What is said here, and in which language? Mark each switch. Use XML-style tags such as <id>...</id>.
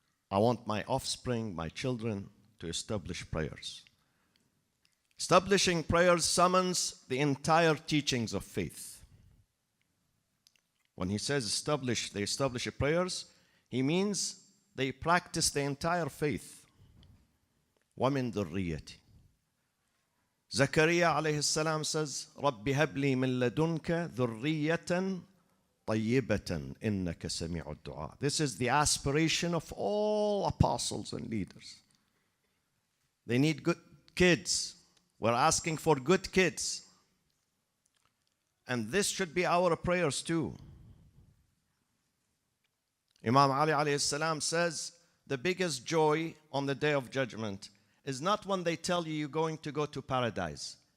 <en>I want my offspring, my children, to establish prayers. Establishing prayers summons the entire teachings of faith. When he says they establish prayers, he means they practice the entire faith.</en> <ar>وَمِن ذُرِّيَّتِي. Zakaria alayhi salam says, رَبِّ هَبْ لِي مِن لَدُنْكَ ذُرِّيَّةً طَيِّبَةً إِنَّكَ سَمِيعُ الدُّعَاء.</ar> <en>This is the aspiration of all apostles and leaders. They need good kids. We're asking for good kids. And this should be our prayers too. Imam Ali alayhi salam says, the biggest joy on the Day of Judgment is not when they tell you you're going to go to paradise.</en>